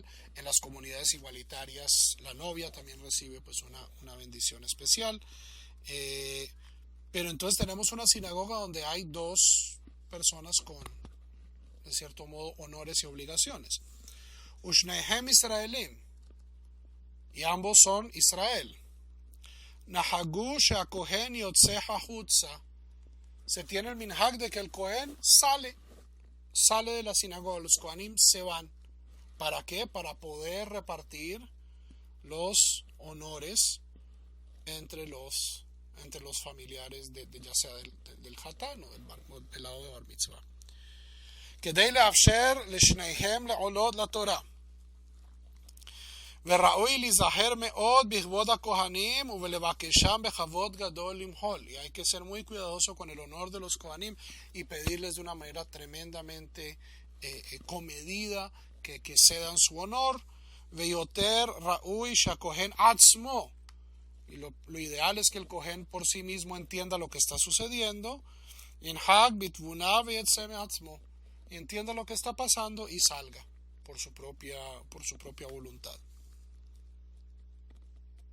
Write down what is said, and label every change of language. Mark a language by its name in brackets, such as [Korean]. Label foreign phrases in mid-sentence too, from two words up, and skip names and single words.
[Spanish] En las comunidades igualitarias la novia también recibe pues una bendición especial, pero entonces tenemos una sinagoga donde hay dos personas con, de cierto modo, honores y obligaciones. [Hebrew] ושניהם ישראלים, [Spanish] y ambos son Israel. [Hebrew] נהגו שהכהן יוצא החוצה, [Spanish] se tiene el minhag de que el Kohen sale de la sinagoga, los Kohanim se van. ¿Para qué? Para poder repartir los honores entre los familiares ya sea del Hatán o del lado de Bar Mitzvah. [Hebrew] כדי לאפשר לשניהם לעלות לתורה. וראוי להיזהר מאוד בכבוד הכהנים ולבקשם בכבוד גדול למחול. [Spanish] Y hay que ser muy cuidadoso con el honor de los Kohanim y pedirles de una manera tremendamente comedida que cedan su honor. [Hebrew] ויותר ראוי שהכהן עצמו, [Spanish] y lo ideal es que el Kohen por sí mismo entienda lo que está sucediendo, [Hebrew] ינהג בתבונה ויצא מעצמו, [Spanish] y entienda lo que está pasando y salga por su propia voluntad.